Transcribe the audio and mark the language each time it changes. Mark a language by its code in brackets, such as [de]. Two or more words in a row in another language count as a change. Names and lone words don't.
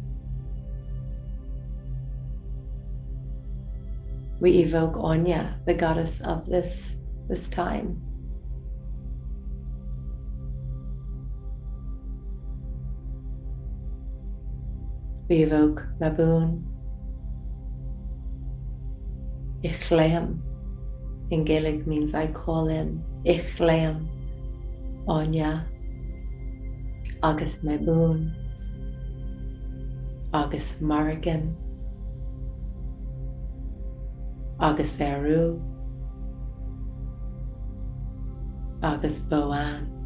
[en] We evoke Anya, the goddess of this time. We evoke Mabon, Ichleam. In Gaelic means I call in. [ga] Ichleam, Anya, Agus Mabon, Agus Margan, Agus Eru, Agus Boan,